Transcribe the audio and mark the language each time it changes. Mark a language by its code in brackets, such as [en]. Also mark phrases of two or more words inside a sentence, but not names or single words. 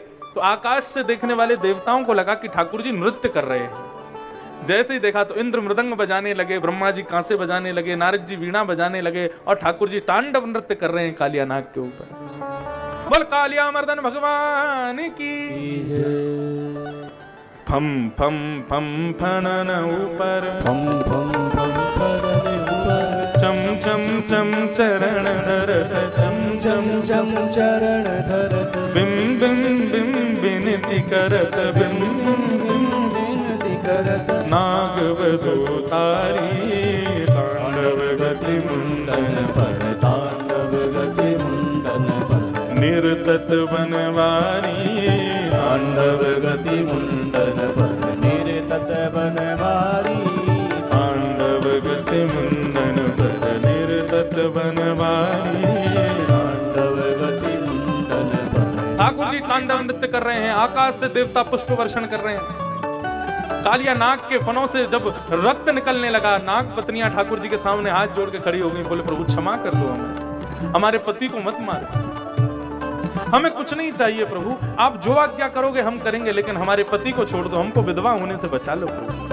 [hi] तो आकाश से देखने वाले देवताओं को लगा कि ठाकुर जी नृत्य कर रहे हैं। जैसे ही देखा तो इंद्र मृदंग बजाने लगे, ब्रह्मा जी कांसे बजाने लगे, नारद जी वीणा बजाने लगे, और ठाकुर जी तांडव नृत्य कर रहे हैं कालिया नाग के ऊपर। बोल कालिया मर्दन भगवान की [bra] फम फम फम फनन ऊपर, फम फम फम फनन ऊपर, चम चम चम चरण धरत, चम चम चम चरण धरत, बिम बिम बिम विनती करत, बिम विनती करत, नागवधू तारी तांडव गति मुंडन पर, तांडव गति मुंडन पर, निरतत बनवारी तांडव गति मुंडन पर, निरतत बनवारी तांडव गति मुंडन पर, निरतत बनवारी तांडव गति मुंडन पर। [hi] ठाकुर जी तांडव नृत्य कर रहे हैं, आकाश से देवता पुष्प वर्षण कर रहे हैं। कालिया नाग के फनों से जब रक्त निकलने लगा, नाग पत्नियां ठाकुर जी के सामने हाथ जोड़ के खड़ी हो गई, बोले प्रभु क्षमा कर दो हमें, हमारे पति को मत मारो, हमें कुछ नहीं चाहिए प्रभु, आप जो आज्ञा करोगे हम करेंगे, लेकिन हमारे पति को छोड़ दो, हमको विधवा होने से बचा लो प्रभु।